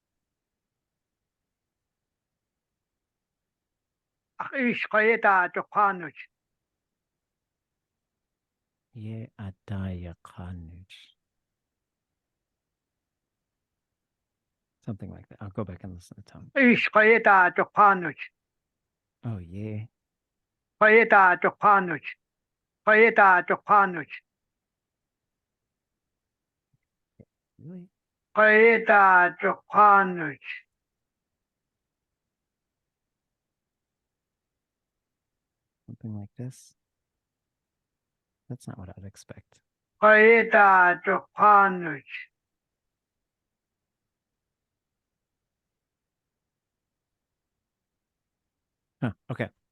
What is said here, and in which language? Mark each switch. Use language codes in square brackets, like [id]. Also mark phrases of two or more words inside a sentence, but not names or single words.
[tli] ʻéitx ʻaduwatánk. ye adayakanich. [en] Something like that. I'll go back and listen to Tom. [tli] ʻéitx ʻaduwatánk. [en] Oh, yeah. [tli] ʻaduwatánk. ʻaduwatánk. [en] Really? [tli] ʻaduwatánk. [en] Something like this. That's not what I'd expect. [tli] ʻaduwatánk. [en] Huh, okay.